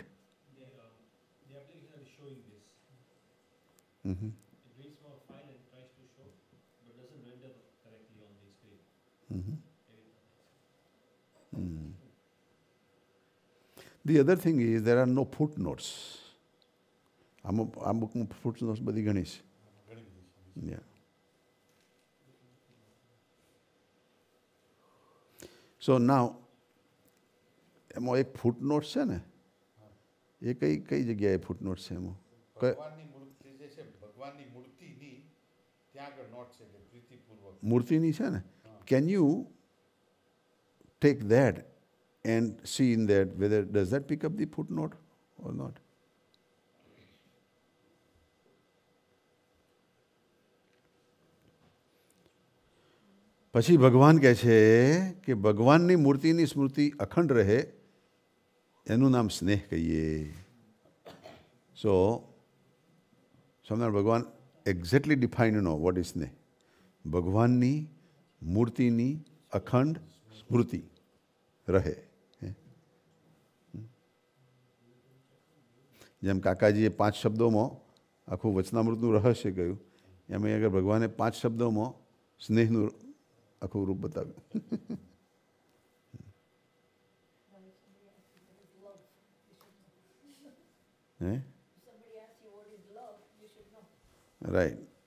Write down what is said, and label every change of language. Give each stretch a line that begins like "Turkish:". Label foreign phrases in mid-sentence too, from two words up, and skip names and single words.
English: The application is showing this. Mm-hmm. It reads from a file and tries to show, but doesn't render correctly on the screen. Mm-hmm. The other thing is there are no footnotes.
Gujarati: આ બુકમાં footnotes બધી ઘણી છે.
English: Yeah. So now
Gujarati: એમાં એક footnotes છે ને એ કઈ જગ્યાએ footnotes છે એમાં? ભગવાનની મૂર્તિ જે છે ભગવાનની મૂર્તિની ત્યાં આગળ નોટ છે કે પ્રીતિપૂર્વક મૂર્તિની છે ને.
English: Can you take that and see in that whether does that pick up the footnote or not?
Gujarati: પછી ભગવાન કહે છે કે ભગવાનની મૂર્તિની સ્મૃતિ અખંડ રહે એનું નામ સ્નેહ કહીએ.
English: so Swaminarayan Bhagwan exactly define no what is સ્નેહ.
Gujarati: ભગવાનની મૂર્તિની અખંડ સ્મૃતિ રહે. જેમ કાકાજીએ 5 શબ્દોમાં આખું વચનામૃતનું રહસ્ય કહ્યું એમ અગર ભગવાને 5 શબ્દોમાં સ્નેહનું આખું રૂપ બતાવ્યું.
English: Right.